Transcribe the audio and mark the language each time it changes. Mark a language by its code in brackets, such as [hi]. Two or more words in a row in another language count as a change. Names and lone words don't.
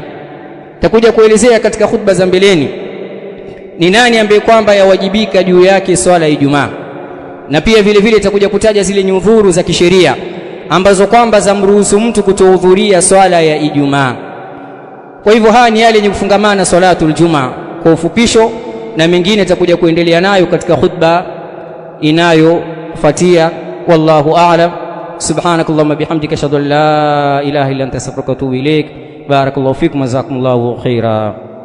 [sw] Takuja kuelezea katika khutba za mbeleni ni nani ambaye kwamba yawajibika juu yake swala ya Ijumaa, na pia vile vile takuja kutaja zile nyudhuru za kisheria ambazo kwamba zamruhusu mtu kutohudhuria swala ya Ijumaa. Kwa hivyo haya ni yale yenye kufungamana [ar] صلاة الجمعة [sw] kwa ufupisho, na mengine takuja kuendelea nayo katika khutba inayofuatia. [ar] والله أعلم. سبحانك اللهم وبحمدك أشهد أن لا إله إلا أنت أستغفرك وأتوب إليك. بارك الله فيكم وجزاكم الله خيرا.